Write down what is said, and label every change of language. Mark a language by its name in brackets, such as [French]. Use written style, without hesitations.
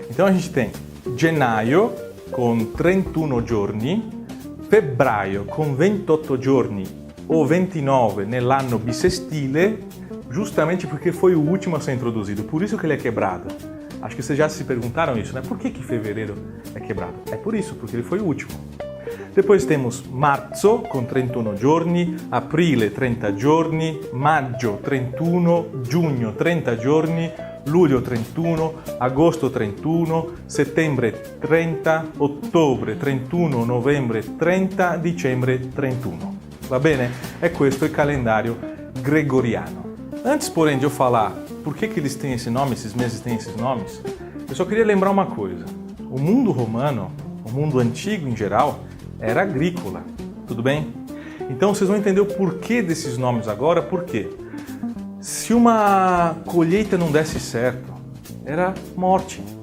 [Portuguese] Então a gente tem gennaio com 31 giorni, febbraio com 28 giorni ou 29 [Italian] nell'anno bissestile, [Portuguese] justamente porque foi o último a ser introduzido, por isso que ele é quebrado. Acho que vocês já se perguntaram isso, né? Por que fevereiro é quebrado? É por isso, porque ele foi o último. Depois temos [Italian] marzo com 31 giorni, aprile 30 giorni, maggio 31, giugno 30 giorni, luglio 31, agosto 31, settembre 30, ottobre 31, novembre 30, dicembre 31. Va bene? E questo è il calendario gregoriano. [Portuguese] Antes, porém, de eu falar por que eles têm esse nome, esses meses têm esses nomes, eu só queria lembrar uma coisa. O mundo romano, o mundo antigo em geral, era agrícola, tudo bem? Então vocês vão entender o porquê desses nomes agora, por quê? Se uma colheita não desse certo, era morte.